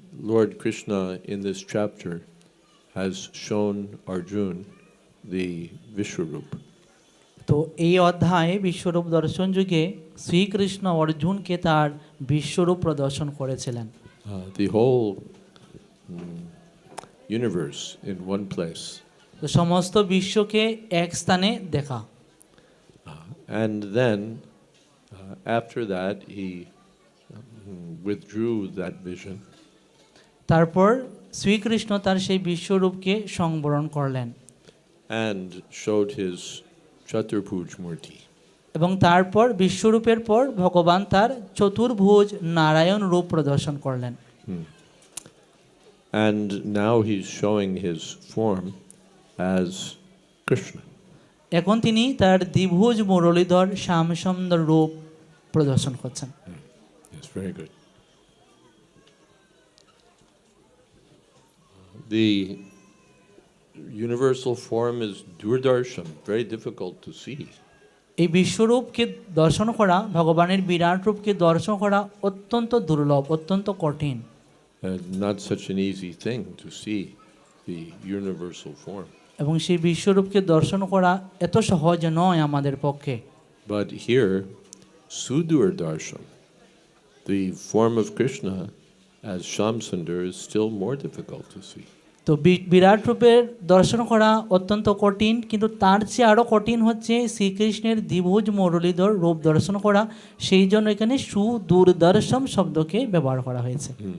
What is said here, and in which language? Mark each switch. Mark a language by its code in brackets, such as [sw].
[en] Lord Krishna in this chapter has shown Arjun the Vishwarup. [bn] তো এই অধ্যায়ে বিশ্বরূপ দর্শন যুগে শ্রীকৃষ্ণ অর্জুনকে তার বিশ্বরূপ প্রদর্শন করেছিলেন। [en] The whole universe in one place. [bn] তো সমস্ত বিশ্বকে এক স্থানে দেখা। [en] And then after that he withdrew that vision. [bn] তারপর শ্রীকৃষ্ণ তার সেই বিশ্বরূপকে সংবরণ করলেন [en] And showed his Chaturbhuj Murti. [bn] এবং তারপর বিশ্বরূপের পর ভগবান তার চতুর্ভুজ নারায়ণ রূপ প্রদর্শন করলেন। [en] And now he's showing his form as Krishna. [bn] এখন তিনি তার দ্বিভুজ মুরলীধর শ্যামসুন্দর রূপ প্রদর্শন করছেন। [en] Yes, very good. The universal form is Durdarshan, very difficult to see. [bn] এই বিশ্বরূপকে দর্শন করা, ভগবানের বিরাট রূপকে দর্শন করা অত্যন্ত দুর্লভ, অত্যন্ত কঠিন। [en] Not such an easy thing to see the universal form. [bn] এবং সেই বিশ্বরূপকে দর্শন করা এত সহজ নয় আমাদের পক্ষে। [en] But here, Sudur Darshan, the form of Krishna as Shamsundar, is still more difficult to see. [bn] তো বিরাট রূপের দর্শন করা অত্যন্ত কঠিন, কিন্তু তার চেয়ে আরও কঠিন হচ্ছে শ্রীকৃষ্ণের দ্বিভুজ মুরলীধর রূপ দর্শন করা। সেই জন্য এখানে সুদূরদর্শন শব্দকে ব্যবহার করা হয়েছে।